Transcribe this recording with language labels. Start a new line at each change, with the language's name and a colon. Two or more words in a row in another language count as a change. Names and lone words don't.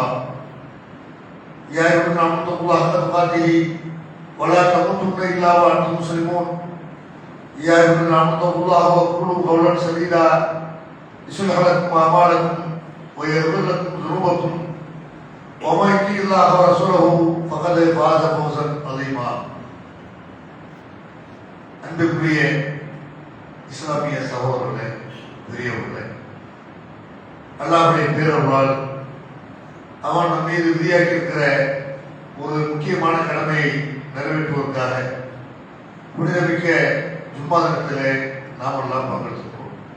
Arabic: يا أيها الناس اتقوا الله حق تقاته ولا تموتن الا وانتم مسلمون. يا ايها الذين امنوا اتقوا الله وقولوا قولا سديدا يصلح لكم اعمالكم ويغفر لكم ذنوبكم ومن يطع الله ورسوله فقد فاز فوزا عظيما.
Tamil: அன்புக்குரிய இஸ்லாமிய சகோதரர்களே, பெரியவர்களே, அல்லாஹ்வுடைய பேரருளால் அவன் நம் மீது விதியாக்கி இருக்கிற ஒரு முக்கியமான கடமையை நிறைவேற்றுவதற்காக புனிதமிக்க ஜும்மா தினத்திலே நாம் எல்லாம் பங்கெடுத்துக்கிறோம்.